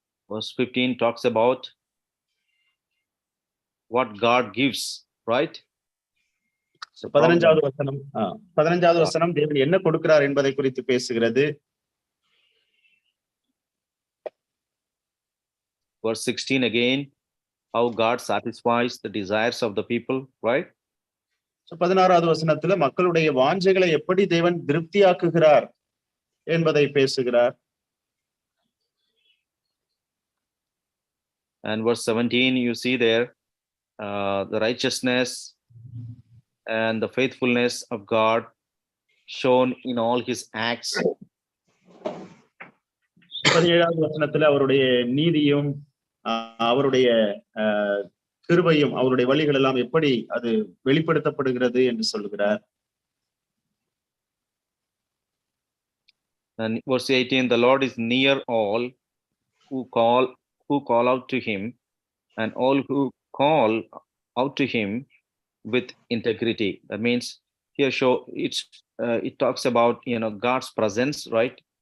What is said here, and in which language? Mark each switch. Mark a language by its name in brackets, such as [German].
[English] Verse 15 talks about what God gives, right? [Tamil] 15வது வசனம் 15வது வசனம் தேவன் என்ன கொடுக்கிறார் என்பதை குறித்து பேசுகிறது. [English] Verse 16 again, how God satisfies the desires of the people, right? [Tamil] 16வது வசனத்துல மக்களுடைய வாஞ்சைகளை எப்படி தேவன் திருப்தியாக்குகிறார் என்பதை பேசுகிறார். [English] And verse 17, you see there the righteousness and the faithfulness of God shown in all his acts. [Tamil] 17வது வசனத்துல அவருடைய நீதியும் அவருடைய கிருபையும் அவருடைய வழிகள் எல்லாம் எப்படி அது வெளிப்படுத்தப்படுகிறது என்று சொல்கிறார். [English] And verse 18, the Lord is near all who call out to him, and all who call out to him with integrity. That means here it talks about God's presence, right?